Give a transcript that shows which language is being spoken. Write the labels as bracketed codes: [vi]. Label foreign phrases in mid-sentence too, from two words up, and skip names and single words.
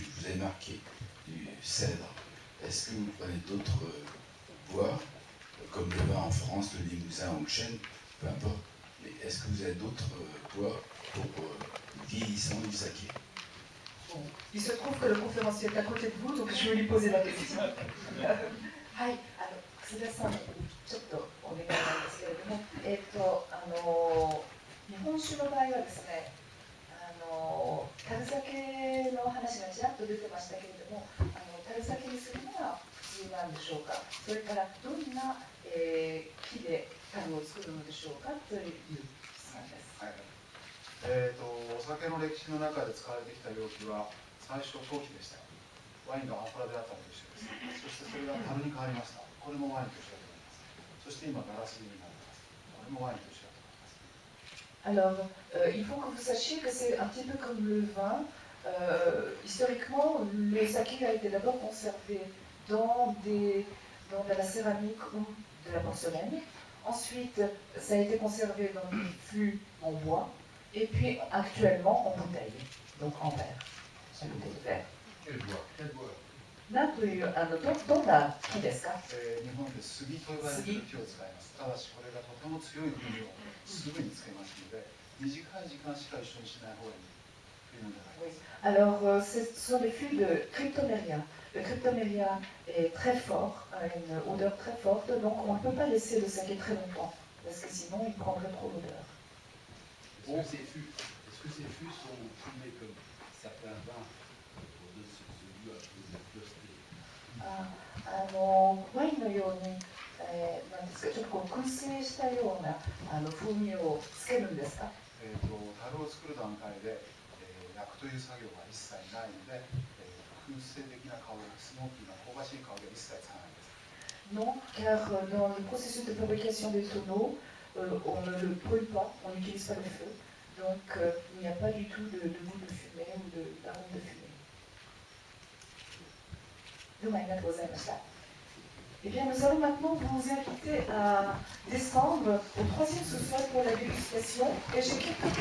[fr] Vous avez marqué du cèdre. Est-ce que vous prenez d'autres bois, comme le vin en France, le limousin ou le chêne, peu importe, mais est-ce que vous avez d'autres bois pour le vieillissement du saké? Bon, il se trouve que le conférencier est à côté de vous, donc je vais lui poser la question. [ja] はい、楠田さん、ちょっとお願いなんですけれども、日本酒の場合はですね、樽酒の話がちらっと出てましたけれども、樽酒にするのが普通なんでしょうか、それからどんな、木で樽を作るのでしょうかという質問です。はい、お酒の歴史の中で使われてきた容器は最初陶器でした。ワインのアンフォラであったのと一緒です。そしてそれが樽に変わりました。これもワインと一緒だと思います。そして今ガラスになってます。これもワインと一緒だと思います。 [fr] Alors, il faut que vous sachiez que c'est un petit peu comme le vin. Historiquement, le saké a été d'abord conservé dans de la céramique ou de la porcelaine. Ensuite, ça a été conservé dans des fûts en bois. Et puis, actuellement, en bouteille, donc en verre, en bouteille de verre. Quel bois? Quel bois? [ja] なんというどんな木ですか？日本で杉と呼ばれる木を使います。ただしこれがとても強い風をすぐにつけますので、短い時間しか一緒にしない方がいいというのであります。 [fr] Alors, ce sont des fûts de cryptoméria. Le cryptoméria est très fort, a une odeur très forte, donc on ne peut pas laisser le saké très longtemps, parce que sinon il prendrait trop l'odeur. Est-ce que ces fûts sont fumés comme certains vins au-dessus de celui à cause de la pureté? [ja] ワインのように、なんですか、ちょっとこう燻製したような風味をつけるんですか？樽を作る段階で、焼くという作業が一切ないので、燻製的な香り、スモーキーな香ばしい香りは一切つかないです。 [fr] Non, car dans le processus de fabrication des tonneaux, on ne le brûle pas, on n'utilise pas le feu, donc il n'y a pas du tout de goût de fumée ou d'arôme de fumée. Eh bien, nous allons maintenant vous inviter à descendre au troisième sous-sol pour la dégustation, et j'ai quelques